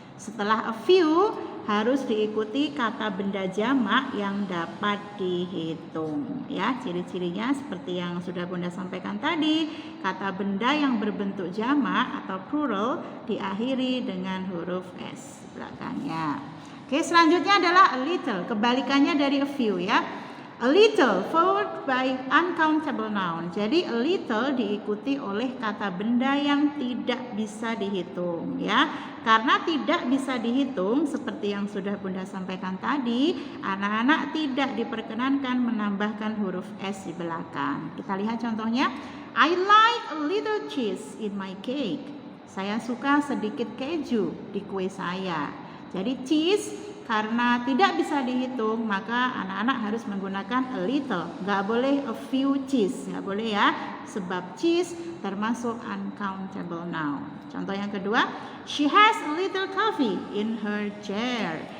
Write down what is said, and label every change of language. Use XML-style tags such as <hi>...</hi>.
<id>Setelah a few harus diikuti kata benda jamak yang dapat dihitung ya. Ciri-cirinya seperti yang sudah Bunda sampaikan tadi, kata benda yang berbentuk jamak atau plural diakhiri dengan huruf S belakangnya. Oke, selanjutnya adalah a little, kebalikannya dari a few ya.</id> <en>A little followed by uncountable noun.</en> <id>Jadi a little diikuti oleh kata benda yang tidak bisa dihitung ya. Karena tidak bisa dihitung, seperti yang sudah Bunda sampaikan tadi, anak-anak tidak diperkenankan menambahkan huruf S di belakang. Kita lihat contohnya.</id> <en>I like a little cheese in my cake.</en> <id>Saya suka sedikit keju di kue saya. Jadi cheese karena tidak bisa dihitung, maka anak-anak harus menggunakan a little. Nggak boleh a few cheese, nggak boleh ya, sebab cheese termasuk uncountable noun. Contoh yang kedua,</id> <en>she has a little coffee in her chair.</en>